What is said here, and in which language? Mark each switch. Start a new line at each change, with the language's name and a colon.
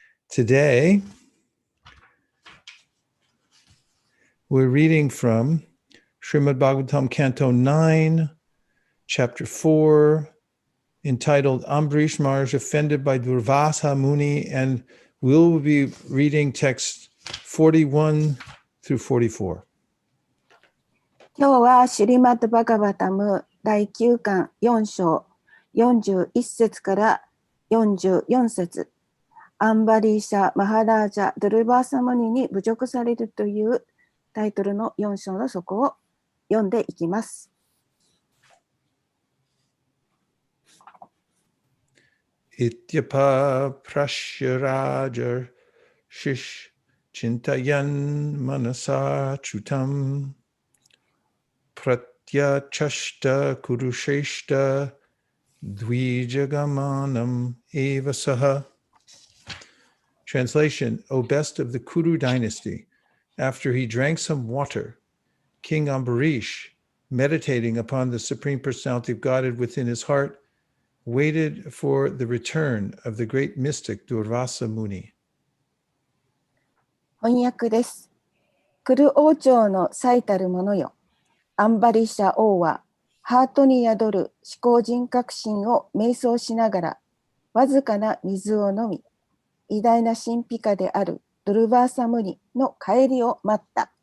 English: Today, we're reading from Srimad Bhagavatam, Canto 9, Chapter 4, entitled Ambarish Maharaj Offended by Durvasa Muni, and we'll be reading text 41 through 44.
Japanese: 今日はシュリマッド・バガバタム第9巻4章41節から44節、アンバリーシャ・マハラージャ・ドルバーサムニに侮辱されるというタイトルの4章の底を読んでいきます。
Sanskrit: Ityapa prashya shish chintayan manasa chutam pratyachashta kurusheshta dvijagamanam evasaha.
English: Translation: O best of the Kuru dynasty, after he drank some water, King Ambarish, meditating upon the Supreme Personality of Godhead within his heart, waited for the return of the great mystic Durvasa Muni.
Japanese: 翻訳です。クル王朝の最たるものよ。アンバリシャ王はハートに宿る思考人格心を瞑想しながらわずかな水を飲み、偉大な神秘家であるドルバーサムニの帰りを待った。